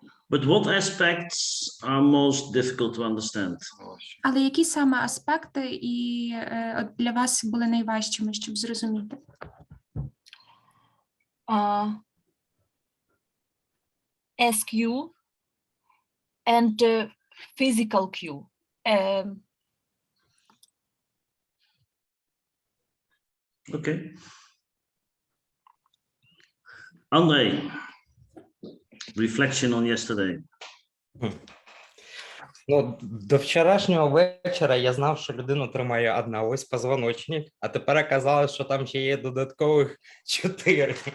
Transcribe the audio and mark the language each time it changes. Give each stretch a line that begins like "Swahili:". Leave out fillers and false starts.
English: But what aspects are most difficult to understand?
Ukrainian: Але які саме аспекти для вас були найважчими, щоб зрозуміти?
English: SQ and physical Q. Okay. André, reflection on yesterday.
Ukrainian: Ну, до вчорашнього вечора я знав, що людину тримає одна ось позвоночник, а тепер оказалось, що там ще є додаткових 4.